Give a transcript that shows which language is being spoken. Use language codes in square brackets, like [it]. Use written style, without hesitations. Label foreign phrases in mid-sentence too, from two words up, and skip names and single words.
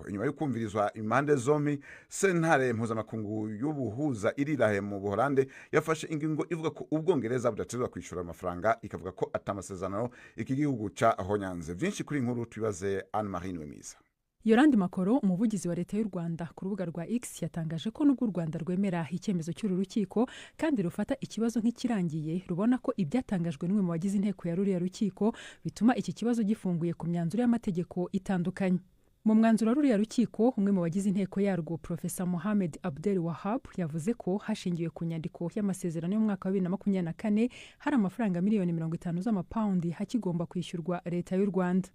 [rn] Inyuma yo kumvirizwa impande zombi, sentare mpuzamakungu y'ubuhuza irirahe mu Buholande yafashe ingingo ivuga ko Ubwongereza budatezwa kwishura amafaranga, ikavuga ko atamasezerano iki gihugu ca ahonyanze. Vyinshi kuri inkuru tubibaze Anne Marie Nwemiza. [rw] Yolande Makoro umuvugizi wa leta y'u Rwanda ku rubuga rwa X yatangaje ko nubwo u Rwanda rwemera icyemezo cy'uru rukiko kandi rufata ikibazo nk'ikirangiye rubona ko ibyatangajwe n'umwe mu bagize inteko ya ruriya rukiko bituma iki kibazo gifunguye ku myanzuro y'amategeko itandukanye. Mu mwanzuro ruriya rukiko umwe mu bagize inteko yarwo Professor Mohamed Abdel Wahab yavuze ko hashingiwe ku nyandiko y'amasezerano y'umwaka wa 2024 hari amafaranga miliyoni 50 z'amapaundi hakigomba kwishyurwa leta y'u Rwanda.